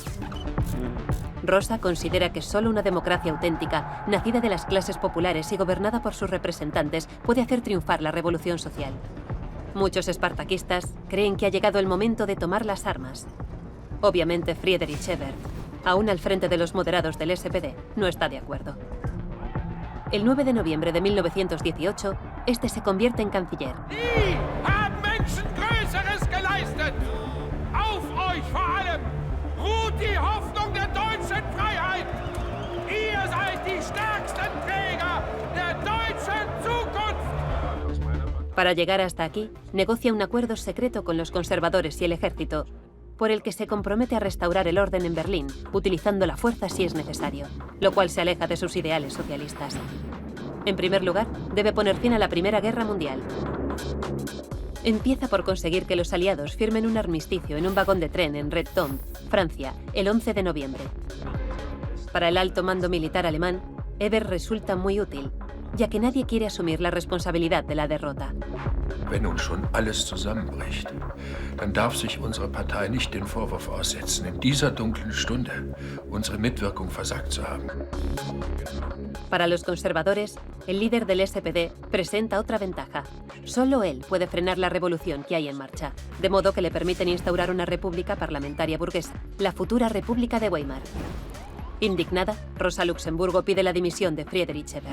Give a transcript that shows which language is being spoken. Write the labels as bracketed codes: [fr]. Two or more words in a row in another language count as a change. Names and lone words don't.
[es] Rosa considera que solo una democracia auténtica, nacida de las clases populares y gobernada por sus representantes, puede hacer triunfar la revolución social. Muchos espartaquistas creen que ha llegado el momento de tomar las armas. Obviamente Friedrich Ebert, aún al frente de los moderados del SPD, no está de acuerdo. El 9 de noviembre de 1918, este se convierte en canciller. [de] Die haben Menschen Größeres geleistet! Auf euch vor allem! Ruht die Hoffnung der deutschen Freiheit! Ihr seid die stärksten Träger der deutschen Zukunft! [es] Para llegar hasta aquí, negocia un acuerdo secreto con los conservadores y el ejército, por el que se compromete a restaurar el orden en Berlín, utilizando la fuerza si es necesario, lo cual se aleja de sus ideales socialistas. En primer lugar, debe poner fin a la Primera Guerra Mundial. Empieza por conseguir que los aliados firmen un armisticio en un vagón de tren en Redtombe, Francia, el 11 de noviembre. Para el alto mando militar alemán, Ebert resulta muy útil, ya que nadie quiere asumir la responsabilidad de la derrota. [de] Wenn nun schon alles zusammenbricht, dann darf sich unsere Partei nicht den Vorwurf aussetzen, in dieser dunklen Stunde unsere Mitwirkung versagt zu haben. [es] Para los conservadores, el líder del SPD presenta otra ventaja. Solo él puede frenar la revolución que hay en marcha, de modo que le permiten instaurar una república parlamentaria burguesa, la futura República de Weimar. Indignada, Rosa Luxemburgo pide la dimisión de Friedrich Ebert.